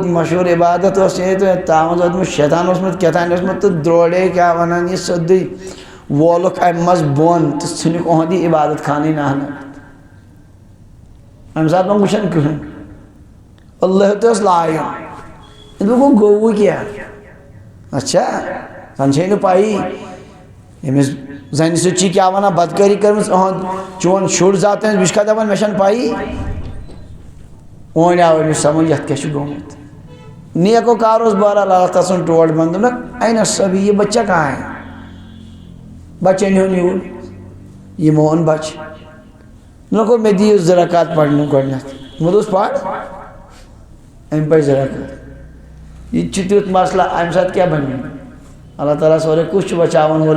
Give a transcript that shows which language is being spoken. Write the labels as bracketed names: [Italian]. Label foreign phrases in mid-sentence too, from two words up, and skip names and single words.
[Kashmiri] مشہوٗر عبادت اوس ییٚتہِ تاون زدمُت شیطان اوسمُت کیٛاتھانۍ اوسمُت تہٕ درٛوڑے کیٛاہ وَنان یہِ سیوٚدُے وولُکھ امہِ منٛز بۄن تہٕ ژھٕنِکھ اُہُنٛد یہِ عبادت خانٕے نہنٲوِتھ امہِ ساتہٕ ما وٕچھان کٕہٕنۍ اللہ تہِ اوس لایان دوٚپُکھ گوٚوُے کیٛاہ اچھا زن چھے نہٕ پَیی أمِس زنہِ سۭتۍ چھِ کیٛاہ وَنان بدکٲری کٔرمٕژ أہنٛد چون شُر زاو تٔمِس بہٕ چھُکھا دپان مےٚ چھَنہٕ پَیی وۄنۍ آو أمِس سمجھ یتھ کیٛاہ چھُ گوٚمُت نیکو کار اوس بہرحال اللہ تعالیٰ سُنٛد ٹوٹھ بنٛد دوٚپنکھ این سبھی [Urdu] یہ بچہ کہاں ہے [Kashmiri] بچہِ أنۍہُن یوٗرۍ یِمو اوٚن بچہِ دوٚپنکھو مےٚ دِیِو 2 رکات پرنہٕ گۄڈنٮ۪تھ یِمو دوٚپُس پر أمۍ پرِ 2 رکات یہِ تہِ چھُ تیُتھ مسلہٕ امہِ ساتہٕ کیٛاہ بنہِ اللہ تعالیٰ سورُے کُس چھُ بچاوان وول